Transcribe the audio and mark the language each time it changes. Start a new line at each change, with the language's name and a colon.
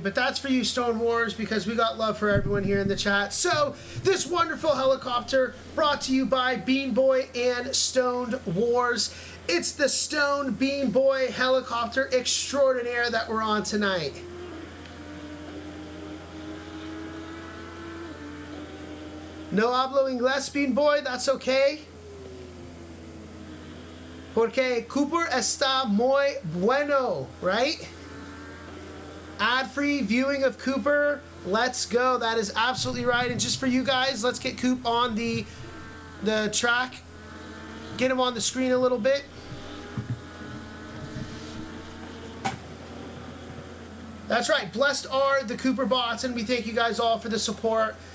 English: But that's for you, Stone Wars, because we got love for everyone here in the chat. So, this wonderful helicopter brought to you by Bean Boy and Stoned Wars. It's the Stone Bean Boy helicopter extraordinaire that we're on tonight.
Spanish: No hablo inglés, Bean Boy.
English: That's okay.
Spanish: Porque Cooper está muy bueno,
English: right? Ad-free viewing of Cooper. Let's go. That is absolutely right. And just for you guys, let's get Coop on the track. Get him on the screen a little bit. That's right. Blessed are the Cooper bots, and we thank you guys all for the support.